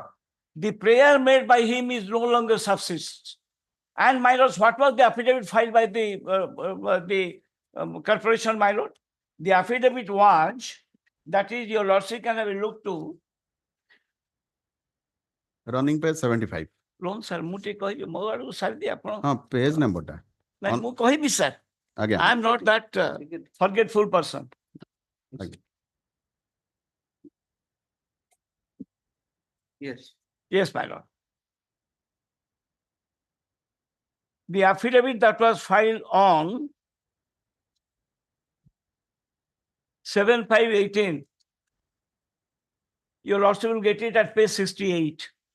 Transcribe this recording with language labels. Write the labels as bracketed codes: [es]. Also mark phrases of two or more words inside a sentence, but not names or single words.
[en] The prayer made by him is no longer subsists. And my lords, what was the affidavit filed by the corporation, my lord? The affidavit was, that is, your lordship can have a look to. Running page 75. Loan sir, [or] ମୁଁ ଟିକେ କହିବି ମୋ ଆଡକୁ ସାରିଦି ଆପଣ [en] Page number ଟା. [or] ନାଇଁ ମୁଁ କହିବି sir. [en] Again. I am not that forgetful person. Again. yes. Yes, my lord. The affidavit that was filed on 7/5/18, your lordship will get it at page 68.